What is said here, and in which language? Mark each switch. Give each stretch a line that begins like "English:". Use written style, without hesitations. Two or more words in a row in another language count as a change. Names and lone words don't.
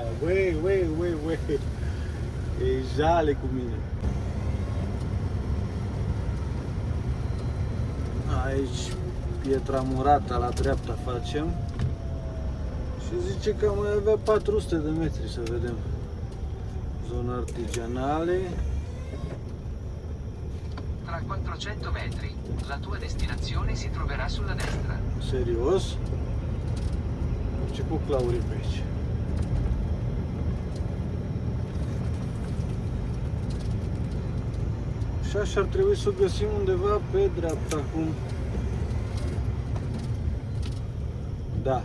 Romanian: Băi, e jale cu mine. Aici Pietra Murata la dreapta facem. Și zice că mai avea 400 de metri, să vedem.
Italian: Zona artigianale. Tra 400 metri, la tua destinazione si troverà sulla destra.
Romanian: Serios? Ce cu claurii pe aici? Și așa ar trebui să o găsim undeva pe dreapta acum. Da.